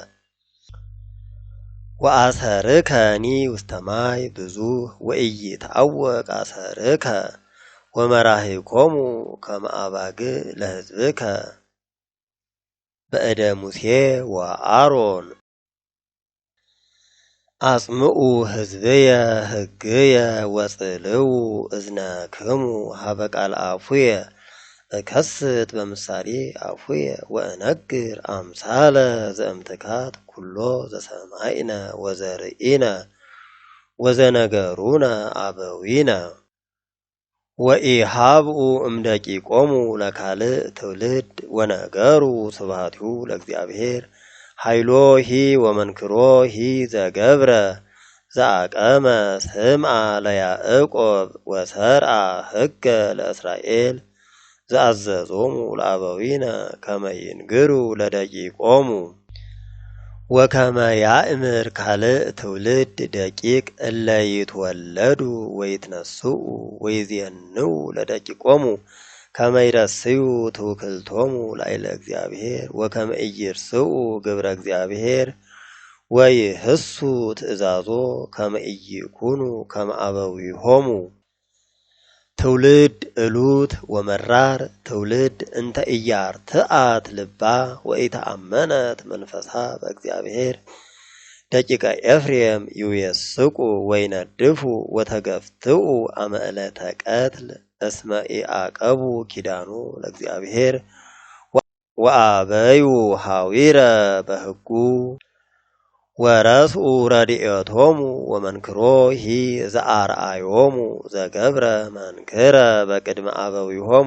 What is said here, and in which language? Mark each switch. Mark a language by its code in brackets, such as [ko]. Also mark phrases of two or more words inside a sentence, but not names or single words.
[gez] ወአሰርከኒ ውስተ ማይ ብዙኅ ወኢይትዐወቅ አሰርከ ወመራሂቆሙ ከመ አባግዕ ለሕዝብከ በእደ ሙሴ ወአሮን አጽምዑ ሕዝብየ ሕግየ ወጽልዉ እዝነክሙ ሀበ ቃል አፉየ እከስት በምሳሌ አፉየ ወእነግር አምሳለ ዘእምትካት ኩሎ ዘሰማይነ ወዘርኢነ ወዘነገሩነ አበዊነ ወኢሃብኡ እምደቂቆሙ ለካልእ ትውልድ ወነገሩ ስብሐቲሁ ለእግዚአብሔር ኃይሎ ሂ ወመንክሮ ሂ ዘገብረ ዘአቀመ ስምዐ ለያዕቆብ ወሰርዐ ሕገ ለእስራኤል ዘአዘዞሙ ለአበዊነ ከመ ይንግሩ ለደቂቆሙ ወከመ ያእምር ካልእ ትውልድ ደቂቅ እለ ይትወለዱ ወይትነስኡ ወይዜንው ለደቂቆሙ ከመ ይረስዩ ትውክልቶሙ ላዕለ እግዚአብሔር ወከመ ኢይርስኡ ግብረ እግዚአብሔር ወይህሱ ትእዛዞ ከመ ኢይኩኑ ከመ አበዊሆሙ ትውልድ እሉት ወመራር ትውልድ እንተ ኢያርትዐት ልባ ወኢተአመነት መንፈሳ በእግዚአብሔር ደቂቀ ኤፍሬም ይውየስቁ ወይነድፉ ወተገፍትኡ አመ ዕለተ ቀትል እስመ ኢዐቀቡ ኪዳኑ ለእግዚአብሔር ወአበዩ ሐዊረ በሕጉ ወረስኡ ረድኤቶሙ ወመንክሮ ሂ ዘአርአዮሙ ዘገብረ መንክረ በቅድመ አበዊሆሙ